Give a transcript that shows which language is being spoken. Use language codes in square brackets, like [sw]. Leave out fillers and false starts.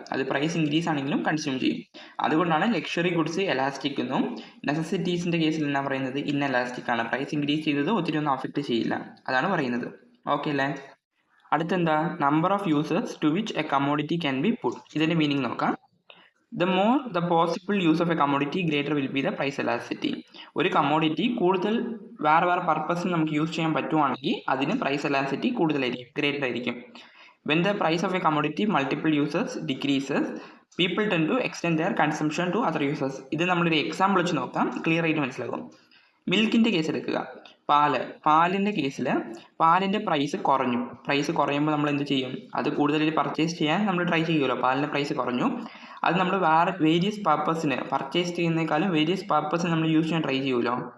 [ml] അത് price increase ആണെങ്കിലും consume ചെയ്യും. അതുകൊണ്ടാണ് ലക്ഷറി ഗുഡ്സ് എലാസ്റ്റിക് എന്നും നെസസിറ്റീസിൻ്റെ കേസിൽ എന്നാ പറയുന്നത് ഇൻഎലാസ്റ്റിക് ആണ്. പ്രൈസ് ഇൻക്രീസ് ചെയ്തത് ഒത്തിരി ഒന്നും അഫക്റ്റ് ചെയ്യില്ല. അതാണ് പറയുന്നത്. ഓക്കെ അല്ലേ? അടുത്തെന്താ? [en] Number of users to which a commodity can be put. [ml] ഇതിൻ്റെ മീനിങ് നോക്കാം. [en] The more the possible use of a commodity, greater will be the price elasticity. [ml] ഒരു കമ്മോഡിറ്റി കൂടുതൽ വേറെ പർപ്പസിന് നമുക്ക് യൂസ് ചെയ്യാൻ പറ്റുവാണെങ്കിൽ അതിന് പ്രൈസ് എലാസ്റ്റിറ്റി കൂടുതലായിരിക്കും, ഗ്രേറ്റർ ആയിരിക്കും. [en] When the price of a commodity multiple users decreases, people tend to extend their consumption to other users. [ml] ഇത് നമ്മളൊരു എക്സാമ്പിൾ വെച്ച് നോക്കാം, ക്ലിയർ ആയിട്ട് മനസ്സിലാകും. മിൽക്കിൻ്റെ കേസ് എടുക്കുക. പാലിൻ്റെ കേസിൽ പാലിൻ്റെ പ്രൈസ് കുറഞ്ഞു. പ്രൈസ് കുറയുമ്പോൾ നമ്മൾ എന്ത് ചെയ്യും? അത് കൂടുതലായിട്ട് പർച്ചേസ് ചെയ്യാൻ നമ്മൾ ട്രൈ ചെയ്യുമല്ലോ. പാലിൻ്റെ പ്രൈസ് കുറഞ്ഞു, അത് നമ്മൾ വേരിയസ് പർപ്പസിന് പർച്ചേസ് ചെയ്യുന്നതിനേക്കാളും വേരിയസ് പർപ്പസിന് നമ്മൾ യൂസ് ചെയ്യാൻ ട്രൈ ചെയ്യുമല്ലോ.